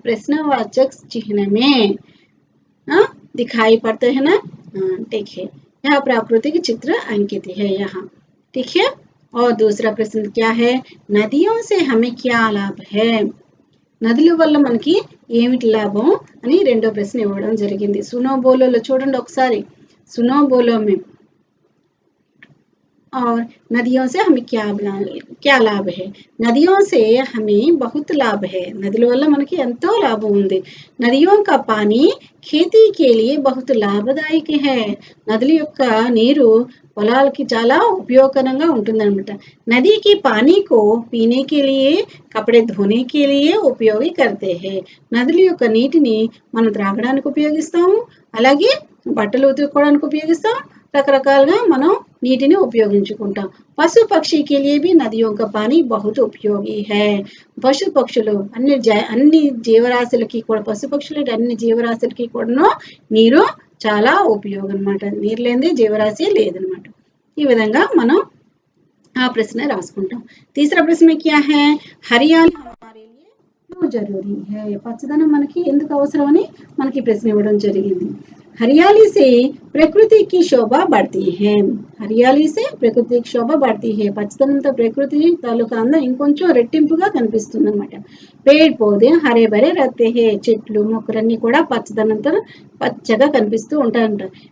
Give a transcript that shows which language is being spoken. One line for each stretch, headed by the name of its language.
Telugu: ప్రశ్నవాచక చిహ్నమే
Hindi: दिखाई पड़ते हैं ना। ठीक है, यहाँ प्राकृतिक चित्र अंकित है यहाँ। ठीक है, और दूसरा प्रश्न क्या है? नदियों से हमें क्या लाभ है?
Telugu: నదుల వల్ల మనకి ఏమిటి లాభం అని రెండో ప్రశ్న ఇవ్వడం జరిగింది. సునో బోలోలో చూడండి ఒకసారి.
Hindi: సునో బోలో में और नदियों से हमें क्या लाभ है? नदियों से हमें बहुत लाभ है.
Telugu: నదుల వల్ల మనకి ఎంతో లాభం ఉంది.
Hindi: నదిयों का पानी खेती के लिए बहुत लाभदायक है.
Telugu: నదుల యొక్క నీరు పొలాలకి చాలా ఉపయోగకరంగా ఉంటుందన్నమాట.
Hindi: नदी की पानी को पीने के लिए, कपड़े धोने के लिए उपयोग करते हैं.
Telugu: నదుల యొక్క నీటిని మనం త్రాగడానికి ఉపయోగిస్తాము, అలాగే బట్టలు ఉతుక్కోవడానికి ఉపయోగిస్తాం, రకరకాలుగా మనం నీటిని ఉపయోగించుకుంటాం.
Hindi: పశు పక్షి के लिए भी नदियों का पानी बहुत उपयोगी है.
Telugu: పశు పక్షులు అన్ని జీవరాశులకి కూడా, పశు పక్షులు అన్ని జీవరాశులకి కూడా నీరు చాలా ఉపయోగం అన్నమాట. నీరు లేనిదే జీవరాశి లేదనమాట. ఈ విధంగా మనం ఆ ప్రశ్న రాసుకుంటాం.
Hindi: తీసరా ప్రశ్న क्या है? हरियाली हमारे लिए क्यों जरूरी है?
Telugu: పచ్చదనం మనకి ఎందుకు అవసరం అని మనకి ప్రశ్న ఇవ్వడం జరిగింది.
Hindi: हरियाली से प्रकृति की शोभा बढ़ती है. हरियाली से प्रकृति की शोभा बढ़ती है.
Telugu: పచ్చదనంతో ప్రకృతి తాలూకా అందం ఇంకొంచెం రెట్టింపుగా కనిపిస్తుంది అన్నమాట.
Hindi: पेड़ पौधे हरे भरे रहते हैं.
Telugu: చెట్లు మొక్కలన్నీ కూడా పచ్చదనంతో పచ్చగా కనిపిస్తూ ఉంటాయంట.